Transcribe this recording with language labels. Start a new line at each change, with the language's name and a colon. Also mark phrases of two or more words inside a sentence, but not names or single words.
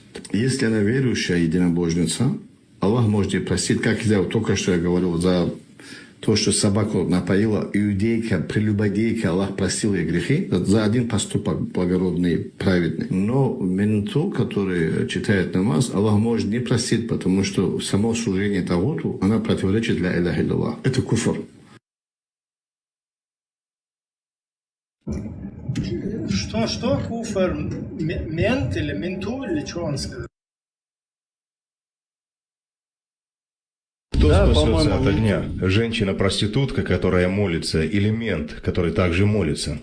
Russian: Если она верующая единобожница, Аллах может ей простить, как я только что я говорил, за то, что собаку напоила иудейка, прелюбодейка, Аллах простил ей грехи за один поступок благородный, праведный. Но менту, который читает намаз, Аллах может не простить, потому что само служение Тагуту, она противоречит
Arabic: لا إله إلا الله.
Russian: Это куфр. Что куфр? Мент или менту, или что он сказал? Кто Да, спасется от по-моему, огня? Женщина-проститутка, которая молится, или мент, который также молится?